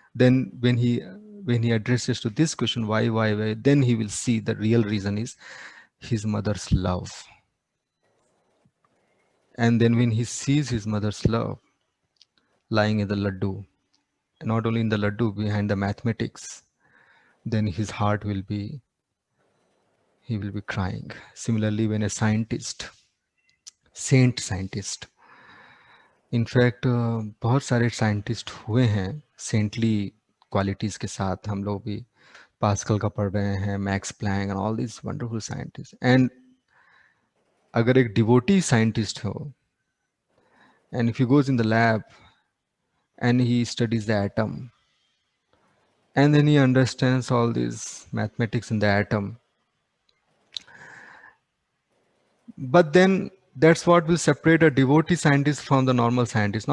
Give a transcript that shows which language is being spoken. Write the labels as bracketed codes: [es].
[en] Then when he addresses to this question, why, then he will see the real reason is his mother's love. And then when he sees his mother's love lying in the laddu, not only in the laddu, behind the mathematics, then his heart will be, he will be crying. Similarly, when a scientist, saint scientist, [hi] in fact बहुत सारे scientist हुए हैं saintly qualities के साथ. हम लोग भी pascal का पढ़ रहे हैं, max Planck [en] And all this wonderful scientist. [hi] And अगर एक डिवोटी साइंटिस्ट हो, [en] And if he goes in the lab and he studies the atom, and then he understands all these mathematics in the atom, but then that's what will separate a devotee scientist from the normal scientist.